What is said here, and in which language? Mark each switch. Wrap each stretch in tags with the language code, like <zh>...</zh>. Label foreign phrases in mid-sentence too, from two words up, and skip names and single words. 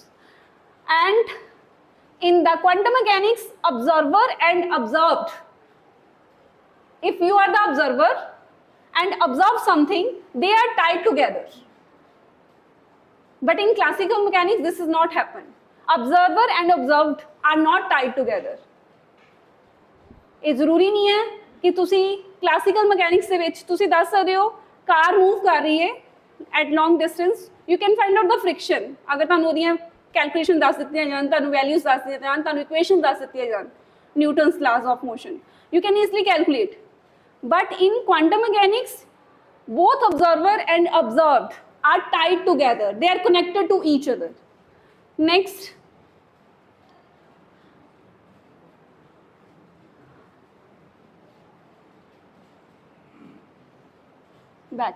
<en>And in the quantum mechanics, observer and observed. If you are the observer and observe something, they are tied together. But in classical mechanics, this is not happen. Observer and observed are not tied together.</en> <pa>ਇਹ ਜ਼ਰੂਰੀ ਨਹੀਂ ਹੈ ਕਿ ਤੁਸੀਂ</pa> <en>classical mechanics</en> <pa>ਦੇ ਵਿੱਚ ਤੁਸੀਂ ਦੱਸ ਸਕਦੇ ਹੋ ਕਾਰ move ਕਰ ਰਹੀ ਹੈ</pa> <en>at long distance. You can find out the friction.</en> <pa>ਅਗਰ ਤੁਹਾਨੂੰ ਉਹਦੀਆਂ calculation ਦੱਸ ਦਿੱਤੀਆਂ ਜਾਣ, ਤੁਹਾਨੂੰ values ਦੱਸ ਦਿੱਤੀਆਂ ਜਾਣ, ਤੁਹਾਨੂੰ equation ਦੱਸ ਦਿੱਤੀਆਂ ਜਾਣ,</pa> <en>Newton's laws of motion, you can easily calculate. But in quantum mechanics, both observer and observed are tied together. They are connected to each other. Next. Back.</en>